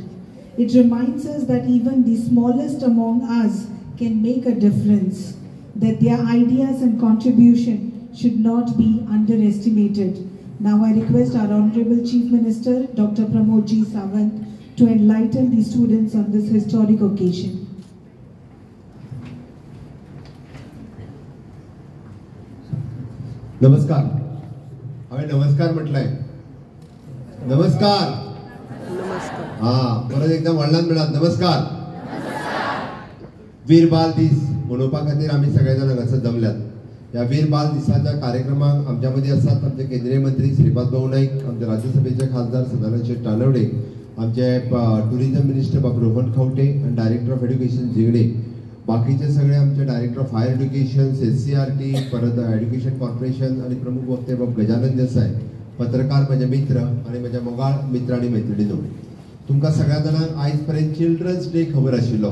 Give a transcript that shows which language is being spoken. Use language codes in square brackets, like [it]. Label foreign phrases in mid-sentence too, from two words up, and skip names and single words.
[en] It reminds us that even the smallest among us can make a difference, that their ideas and contribution should not be underestimated. Now I request our Honorable Chief Minister, Dr. Pramod G. Sawant, to enlighten the students on this historic occasion. [kok] नमस्कार. हमें नमस्कार म्हटलंय. नमस्कार. परत एकदम वडिलां मिळात. नमस्कार. वीर बाल दीस मनोवपा खातीर आमी सगळे जाण हांगासर जमल्यात. ह्या वीर बाल दिसाच्या कार्यक्रमाक आमच्या मदीं आसात आमचे केंद्रीय मंत्री श्रीपाद भाऊ नाईक, आमचे राज्यसभेचे खासदार सदानंद शेट तानवडे, आमचे [en] tourism minister [kok] बाब रोहन खंवटे आणि [en] director of education [kok] जिगडे, बाकीचे सगळे आमचे [en] director of higher education, [kok] SCRT, परत [en] education corporation [kok] आणि प्रमुख वक्ते बाब गजानन देसाय, पत्रकार माझे मित्र आणि माझ्या मोगाळ मित्र आणि मैत्रिणींनो, तुमकां सगळ्या जाणांक आयज पर्यंत [en] children's day [kok] खबर आशिल्लो.